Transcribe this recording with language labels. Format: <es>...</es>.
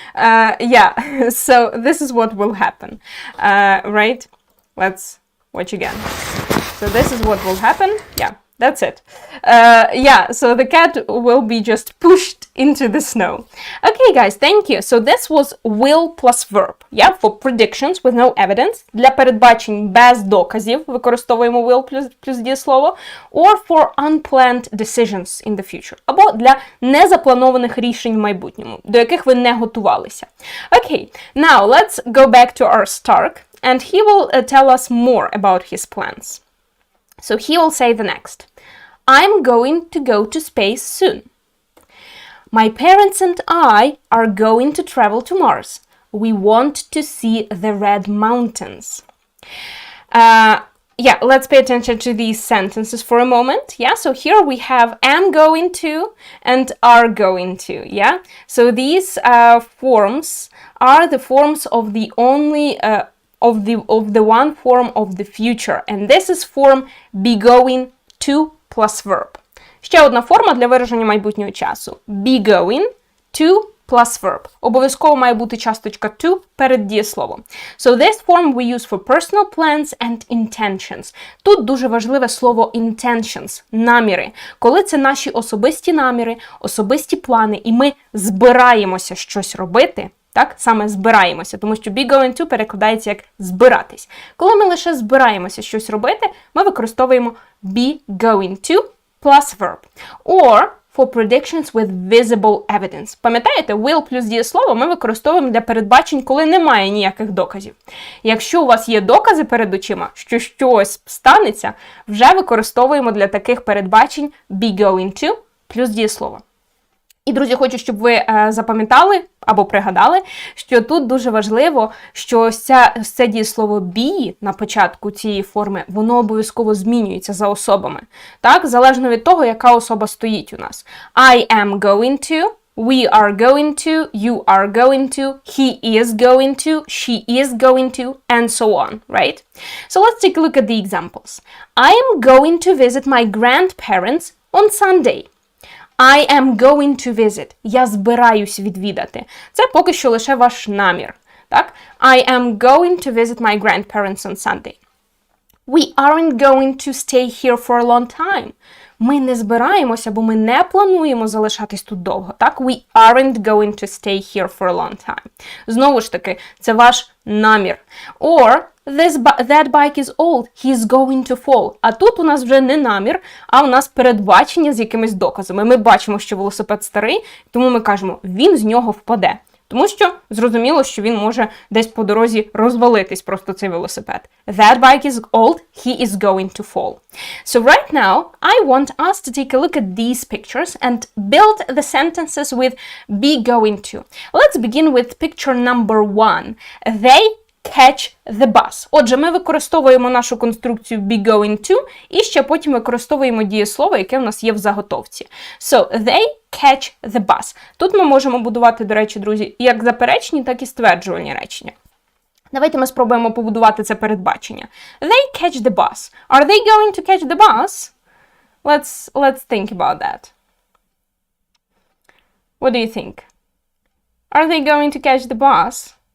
<en>Yeah, so this is what will happen, right? Let's watch again. So this is what will happen. Yeah, that's it. Yeah, so the cat will be just pushed into the snow. Okay, guys, thank you. So this was will plus verb, yeah, for predictions with no evidence.</en> <uk>Для передбачень без доказів використовуємо will плюс дієслово.</uk> <en>Or for unplanned decisions in the future.</en> <uk>Або для незапланованих рішень в майбутньому, до яких ви не готувалися.</uk> <en>Okay, now let's go back to our Stark, and he will tell us more about his plans. So he will say the next. I'm going to go to space soon. My parents and I are going to travel to Mars. We want to see the red mountains. Yeah, let's pay attention to these sentences for a moment. Yeah, so here we have am going to and are going to. Yeah, so these forms are the forms of the only of the one form of the future, and this is form be going to plus verb.</en> <uk>Ще одна форма для вираження майбутнього часу.</uk> <en>Be going to plus verb.</en> <uk>Обов'язково має бути часточка to перед дієсловом.</uk> <en>So this form we use for personal plans and intentions.</en> <uk>Тут дуже важливе слово intentions, наміри. Коли це наші особисті наміри, особисті плани, і ми збираємося щось робити, так, саме збираємося, тому що be going to перекладається як збиратись. Коли ми лише збираємося щось робити, ми використовуємо be going to plus verb.</uk> <en>Or for predictions with visible evidence.</en> <uk>Пам'ятаєте, will плюс дієслово ми використовуємо для передбачень, коли немає ніяких доказів. Якщо у вас є докази перед очима, що щось станеться, вже використовуємо для таких передбачень be going to плюс дієслово. І, друзі, хочу, щоб ви запам'ятали або пригадали, що тут дуже важливо, що ось це дієслово be на початку цієї форми, воно обов'язково змінюється за особами. Так, залежно від того, яка особа стоїть у нас.</uk> <en>I am going to, we are going to, you are going to, he is going to, she is going to, and so on, right? So let's take a look at the examples. I am going to visit my grandparents on Sunday. I am going to visit.</en> <uk>Я збираюсь відвідати. Це поки що лише ваш намір. Так?</uk> <en>I am going to visit my grandparents on Sunday. We aren't going to stay here for a long time.</en> <uk>Ми не збираємося, бо ми не плануємо залишатись тут довго. Так?</uk> <en>We aren't going to stay here for a long time.</en> <uk>Знову ж таки, це ваш намір.</uk> <en>Or that bike is old, he's going to fall.</en> <uk>А тут у нас вже не намір, а у нас передбачення з якимись доказами. Ми бачимо, що велосипед старий, тому ми кажемо, він з нього впаде. Тому що зрозуміло, що він може десь по дорозі розвалитись просто цей велосипед.</uk> <en>That bike is old, he is going to fall. So right now, I want us to take a look at these pictures and build the sentences with be going to. Let's begin with picture number 1. They catch the bus.</en> <uk>Отже, ми використовуємо нашу конструкцію be going to і ще потім використовуємо дієслово, яке в нас є в заготовці.</uk> <en>So, they catch the bus.</en> <uk>Тут ми можемо будувати, до речі, друзі, як заперечні, так і стверджувальні речення. Давайте ми спробуємо побудувати це передбачення.</uk> <en>They catch the bus. Are they going to catch the bus? Let's think about that. What do you think? Are they going to catch the bus?</en>